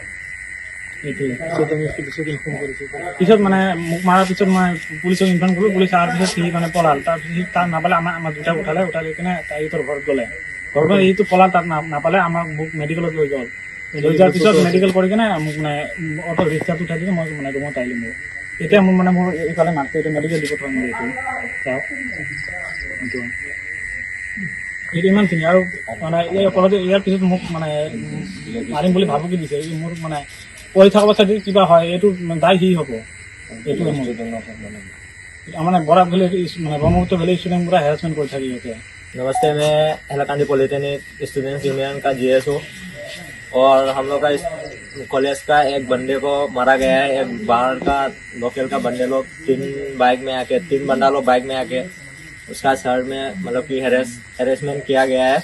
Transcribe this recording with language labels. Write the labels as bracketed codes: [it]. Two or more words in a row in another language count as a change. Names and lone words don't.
[as] পিছত মানে মোক মাৰাৰ পিছত মই পুলিচক ইনফৰ্ম কৰিলোঁ পুলিচ অহাৰ পিছত সি মানে পলাল তাৰপিছত সি তাক নাপালে আমাৰ দুটা উঠালে কিনে সিহঁতৰ ঘৰত গ'লে ঘৰত এইটো পলাল তাক নাপালে মোক মেডিকেলত লৈ গ'ল লৈ যোৱাৰ পিছত মেডিকেল কৰি কিনে মোক মানে অটো ৰিক্সাত উঠাই দিলে মই মানে ৰুমত আহিলোঁ মোক এতিয়া মোৰ মানে মোৰ এইফালে মাতটো এইটো [en] medical report [as] হয় মোৰ এইটো চাওক এইটো ইমানখিনি আৰু মানে এই অকলতে ইয়াৰ পিছত মোক মানে মাৰিম বুলি ভাবুকি দিছে মোৰ মানে পঢ়ি থকা অৱস্থাত কিবা হয় এইটো দায় সি হ'ব এইটো মানে बराक भैली মানে [hi] ब्रह्मपुत्र भैली स्टूडेंट पूरा हैरेसमेंट कर रही है। नमस्ते, मैं हैलाकांडी पॉलिटेक्निक स्टूडेंट यूनियन का जीएस हूँ और हम लोग का इस कॉलेज का एक बंदे को मारा गया है। एक बाहर का लोकल का बंदे लोग तीन बंदा लोग बाइक में आके उसका सर में मतलब कि हैरेसमेंट किया गया है।